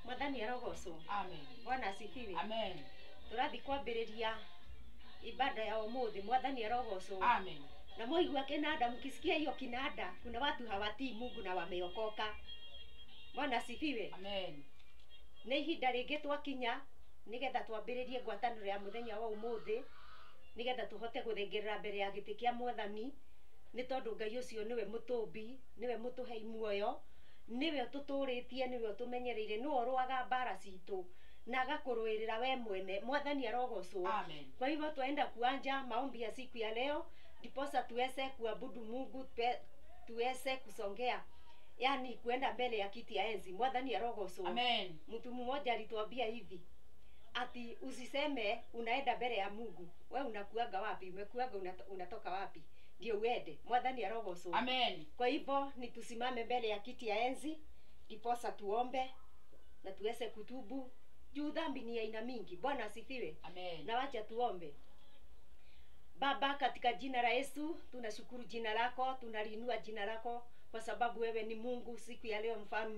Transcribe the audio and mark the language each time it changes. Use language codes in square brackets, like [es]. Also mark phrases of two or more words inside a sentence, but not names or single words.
[ki] Mwathani arogocwo. Amen. [sw] Bwana asifiwe. Amen. [ki] Turathi kwambiriria ibada ya umuthi. Mwathani arogocwo. Amen. Na mwaigua kinanda, [sw] mkisikia hiyo kinanda, kuna watu hawatii Mungu na wameokoka. Bwana asifiwe. Amen. [ki] Nĩ ihinda rĩngĩ twakinya nigetha twambĩrĩrie ngwatanĩro ya mũthenya wa umuthi, nigetha tuhote gũthengerera mbere ya gĩtĩ kĩa Mwathani, nĩ tondũ Ngai ũcio nĩwe mũtũmbi, nĩwe mũtũhei muoyo, nĩwe ũtũtũrĩtie, nĩwe ũtũmenyereire, nĩwe ũrũaga mbara citũ na agakũrũĩrĩra we mwene. Mwathani arogocwo. Amen. [sw] Kwa hivyo tuenda kuanja maombi ya siku ya leo, ndiposa tuweze kuabudu Mungu, tuweze kusongea, yani kuenda mbele ya kiti ya enzi. [ki] Mwathani arogocwo. Amen. [sw] Mtu mmoja alituambia hivi ati usiseme unaenda mbele ya Mungu, wewe unakuaga wapi? Umekuaga unatoka wapi ndio uende? [ki] Mwathani arogocwo. Amen. [sw] Kwa hivyo ni tusimame mbele ya kiti ya enzi, ndiposa tuombe na tuweze kutubu juu dhambi ni aina mingi. Bwana asifiwe. Amen. Na wacha tuombe. Baba, katika jina la Yesu tunashukuru jina lako, tunaliinua jina lako kwa sababu wewe ni Mungu siku ya leo mfalme.